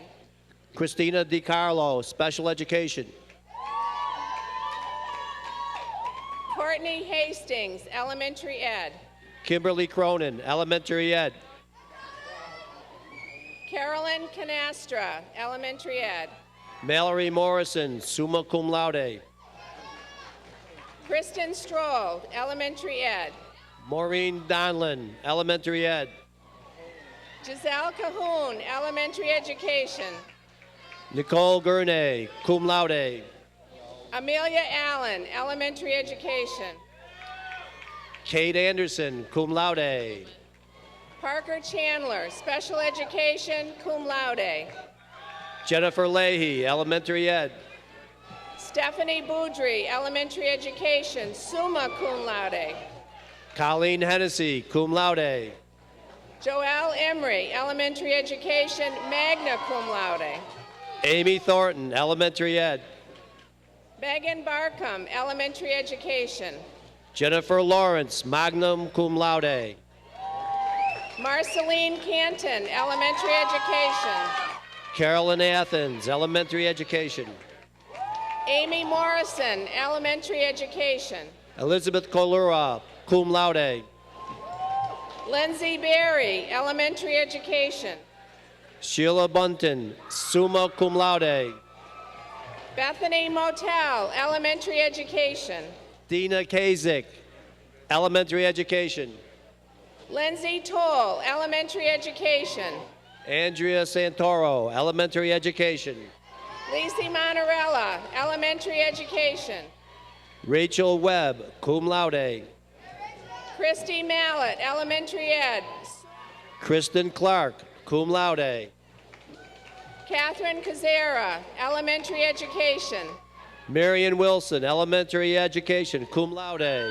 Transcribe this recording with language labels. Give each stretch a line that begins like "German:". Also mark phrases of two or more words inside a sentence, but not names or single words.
English: Christina DiCarlo, special education. Courtney Hastings, Elementary Ed. Kimberly Cronin, elementary ed. Carolyn Canastra, Elementary Ed. Mallory Morrison,
Latin: summa cum laude.
English: Kristen Stroll, Elementary Ed. Maureen Donlin, elementary ed. Giselle Cahoon, Elementary Education. Nicole Gurney,
Latin: cum laude.
English: Amelia Allen, Elementary Education. Kate Anderson,
Latin: cum laude.
English: Parker Chandler, Special Education,
Latin: cum laude.
English: Jennifer Leahy, elementary ed. Stephanie Boudry, Elementary Education,
Latin: summa cum laude.
English: Colleen Hennessy,
Latin: cum laude.
English: Joelle Emery, Elementary Education,
Latin: magna cum laude.
English: Amy Thornton, elementary ed. Megan Barkham, Elementary Education. Jennifer Lawrence,
Latin: magna cum laude.
English: Marceline Canton, Elementary Education. Carolyn Athens, elementary education. Amy Morrison, Elementary Education. Elizabeth Colura,
Latin: cum laude.
English: Lindsay Berry, Elementary Education. Sheila Bunton,
Latin: summa cum laude.
English: Bethany Motel, Elementary Education. Dina Kazik, elementary education. Lindsay Toll, Elementary Education. Andrea Santoro, elementary education. Lacey Monterella, Elementary Education. Rachel Webb,
Latin: cum laude.
English: Christy Mallett, Elementary Ed. Kristen Clark,
Latin: cum laude.
English: Catherine Kazera, Elementary Education. Marion Wilson, elementary education,
Latin: cum laude.